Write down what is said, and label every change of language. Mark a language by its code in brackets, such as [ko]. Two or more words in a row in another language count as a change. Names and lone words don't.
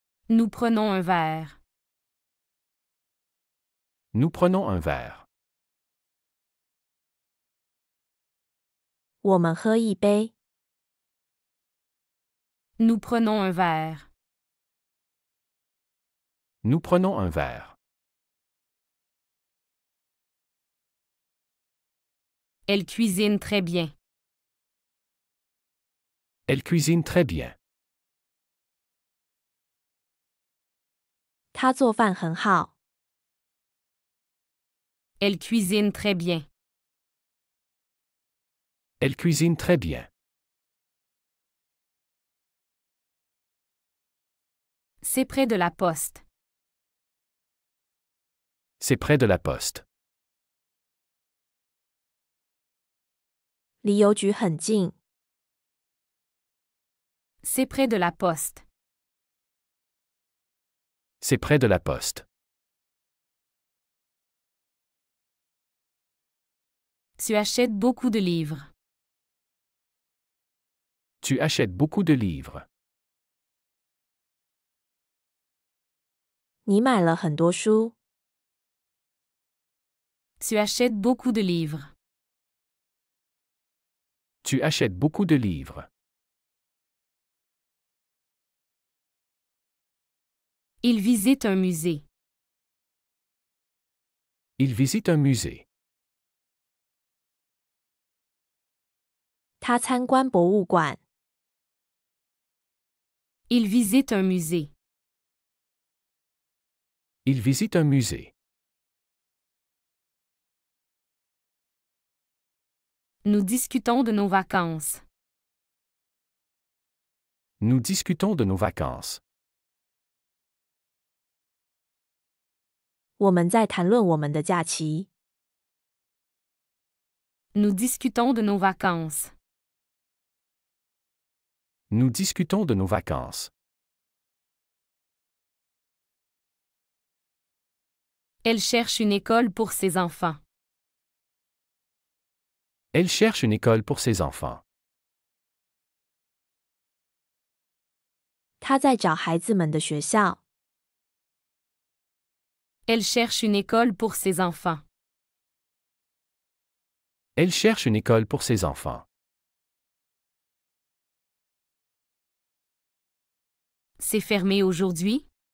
[fr] Nous prenons un verre. Nous prenons un verre. [zh] 我们喝一杯。 [fr] Nous prenons un verre. Nous prenons un verre. Elle cuisine très bien. Elle cuisine très bien. [zh] 她做饭很好。 [fr] Elle cuisine très bien. Elle cuisine très bien. C'est près de la poste. C'est près de la poste. [zh] 离邮局很近。 [fr] C'est près de la poste. C'est près de la poste. Tu achètes beaucoup de livres. Tu achètes beaucoup de livres. [zh] 你买了很多书。 [fr] Tu achètes beaucoup de livres. Tu achètes beaucoup de livres. Il visite un musée. Il visite un musée. [zh] 他参观博物馆。 [fr] Il visite un musée. Il visite un musée. Nous discutons de nos vacances. Nous discutons de nos vacances. [zh] 我们在谈论我们的假期。 [fr] Nous discutons de nos vacances. Nous discutons de nos vacances. Elle cherche une école pour ses enfants. Elle cherche une école pour ses enfants. [zh] 他在找孩子们的学校。 [fr] Elle cherche une école pour ses enfants. Elle cherche une école pour ses enfants. C'est fermé aujourd'hui?